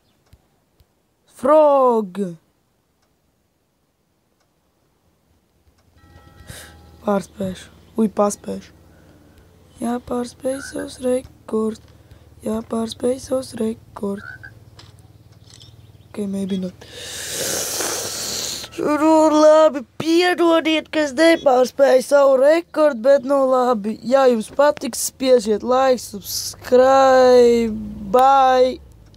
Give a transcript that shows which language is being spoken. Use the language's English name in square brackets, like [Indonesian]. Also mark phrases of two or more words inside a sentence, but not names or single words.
[Latvian] Frog! Pārspēšu. Paspēšu. Jāpārspēj savus rekords. [English] Ok, maybe not. [Latvian] Labi, piedodiet, ka es nepārspēju savu rekordu, bet labi. Ja jums patiks, spiežiet [English] like, subscribe, bye!